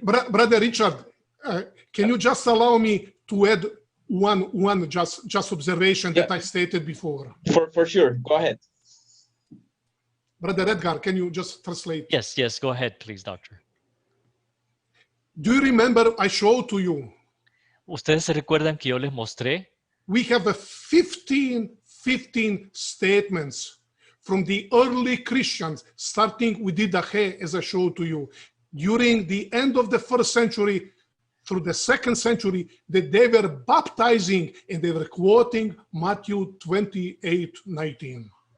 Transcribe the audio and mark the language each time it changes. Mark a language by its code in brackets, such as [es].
[en] Brother Richard, can you just allow me to add one just observation that I stated before? For sure. Go ahead. Brother Edgar, can you just translate? Yes, go ahead, please, doctor. Do you remember I showed to you? [es] ¿Ustedes se recuerdan que yo les mostré? [en] We have 15 statements from the early Christians, starting with Didache, as I showed to you, during the end of the first century through the second century, that they were baptizing and they were quoting Matthew 28, 19.